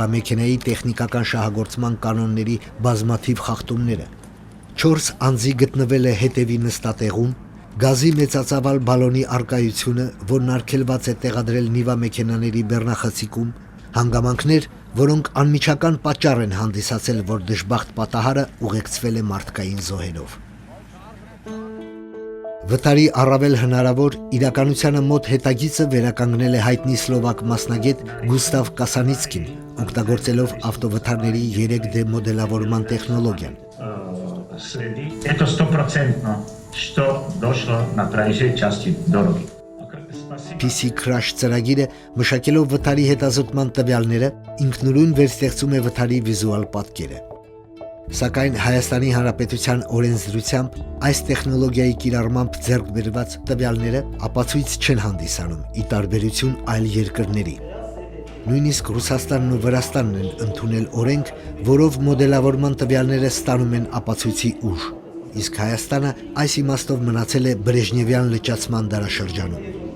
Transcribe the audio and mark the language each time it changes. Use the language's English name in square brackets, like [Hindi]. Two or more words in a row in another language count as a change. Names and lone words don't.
[Armenian] մեքենայի տեխնիկական շահագործման կանոնների բազմաթիվ խախտումները։ 4 անձի գտնվել է հետևի նստատեղում, գազի մեծածավալ բալոնի արկայությունը, որն արգելված է տեղադրել Նիվա մեքենաների բեռնախցիկում, հանգամանքներ, որոնք անմիջական պատճառ են հանդիսացել, որ դժբախտ պատահարը ուղեկցվել է մարդկային զոհերով։ Վթարի առավել հնարավոր իրականությանը մոտ հետագիծը վերականգնել է հայտնի սլովակ մասնագետ Գուստավ Կասանիցկին, օգտագործելով ավտովթարների 3D մոդելավորման տեխնոլոգիան։ [Russian] Это 100%, что дошло на проезжей части дороги. [Armenian] PC Crash ծրագիրը մշակելով վթարի հետազոտման տվյալները ինքնուրույն վերստեղծում է վթարի վիզուալ պատկերը։ Սակայն Հայաստանի Հանրապետության օրենսդրությամբ այս տեխնոլոգիայի կիրառմամբ ձեռք բերված տվյալները ապացույց չեն հանդիսանում ի տարբերություն այլ երկրների։ Նույնիսկ Ռուսաստանն ու Վրաստանն են ընդունել օրենք, որով մոդելավորման տվյալները ստանում են ապացույցի ուժ, իսկ Հայաստանը այս իմաստով մնացել է Բրեժնևյան լճացման դարաշրջանում։